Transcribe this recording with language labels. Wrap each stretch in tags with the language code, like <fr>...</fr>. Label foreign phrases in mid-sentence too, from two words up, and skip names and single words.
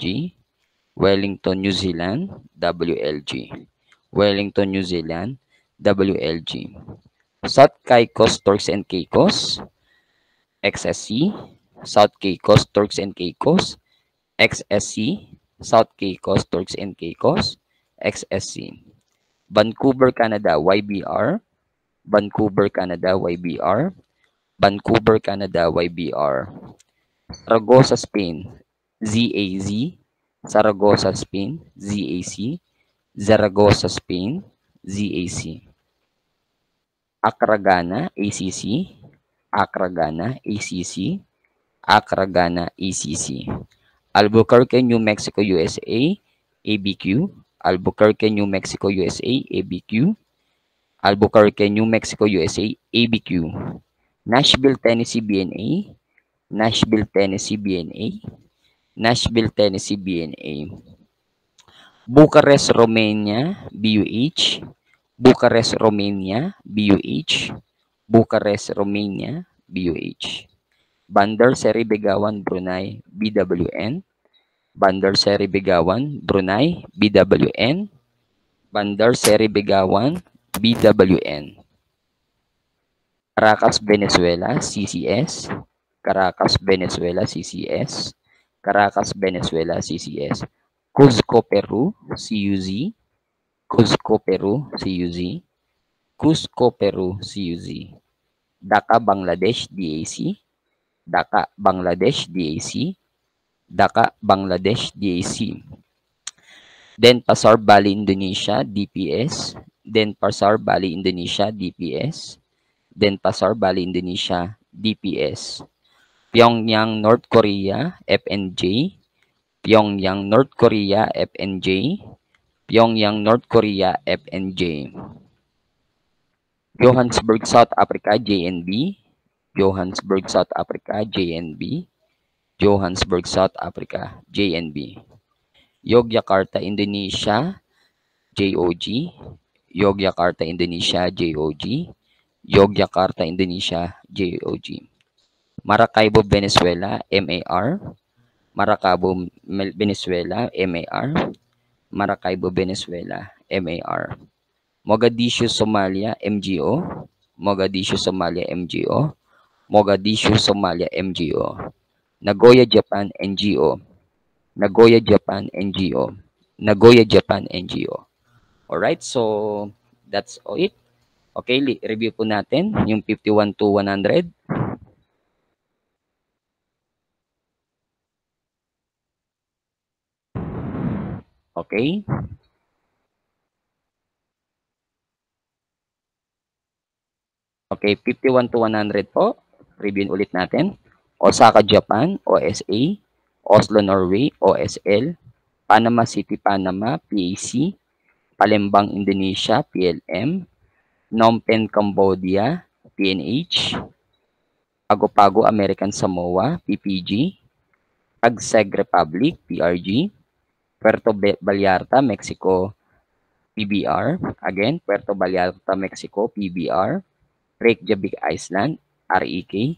<en>Wellington, New Zealand, WLG. Wellington, New Zealand, WLG. South Caicos, Turks and Caicos, XSC. South Caicos, Turks and Caicos, XSC. South Caicos, Turks and Caicos, XSC. Vancouver, Canada, YBR. Vancouver, Canada, YBR. Vancouver, Canada, YBR. Zaragoza, Spain, ZAZ. Zaragoza, Spain, ZAC. Zaragoza, Spain, ZAC. Accra, Ghana, ACC. Accra, Ghana, ACC. Accra, Ghana, ACC. Albuquerque, New Mexico, USA, ABQ. Albuquerque, New Mexico, USA, ABQ. Albuquerque, New Mexico, USA, ABQ. Nashville, Tennessee, BNA. Nashville, Tennessee, BNA. Nashville, Tennessee, BNA. Bucharest, Romania, BUH. Bucharest, Romania, BUH. Bucharest, Romania, BUH. Bandar Seri Begawan, Brunei, BWN. Bandar Seri Begawan, Brunei, BWN. Bandar Seri Begawan, BWN. Caracas, Venezuela, CCS. Caracas, Venezuela, CCS. Caracas, Venezuela, CCS. Cuzco, Peru, CUZ. Cuzco, Peru, CUZ. Cusco, Peru, CUZ. Dhaka, Bangladesh, DAC. Dhaka, Bangladesh, DAC. Dhaka, Bangladesh, DAC. Denpasar, Bali, Indonesia, DPS. Denpasar, Bali, Indonesia, DPS. Denpasar, Bali, Indonesia, DPS. Pyongyang, North Korea, FNJ. Pyongyang, North Korea, FNJ. Pyongyang, North Korea, FNJ. Johannesburg, South Africa, JNB. Johannesburg, South Africa, JNB. Johannesburg, South Africa, JNB. Yogyakarta, Indonesia, JOG. Yogyakarta, Indonesia, JOG. Yogyakarta, Indonesia, JOG. Maracaibo, Venezuela, MAR. Maracaibo, Venezuela, MAR. Maracaibo, Venezuela, MAR. Mogadishu, Somalia, MGO. Mogadishu, Somalia, MGO. Mogadishu, Somalia, MGO. Nagoya, Japan, NGO. Nagoya, Japan, NGO. Nagoya, Japan, NGO. Alright, so that's all it. Okay,</en> <tl>review po natin yung 51 to 100.</tl> <en>Okay. Okay, 51 to 100 po.</en> <tl>Reviewin ulit natin. Osaka, Japan,</tl> <en>OSA. Oslo, Norway, OSL. Panama City, Panama, PAC. Palembang, Indonesia, PLM. Phnom Penh, Cambodia, PNH. Pago-Pago, American Samoa, PPG. Tagseg Republic, PRG. Puerto Vallarta, Mexico, PBR. Again, Puerto Vallarta, Mexico, PBR. Reykjavik, Iceland, REK.</en>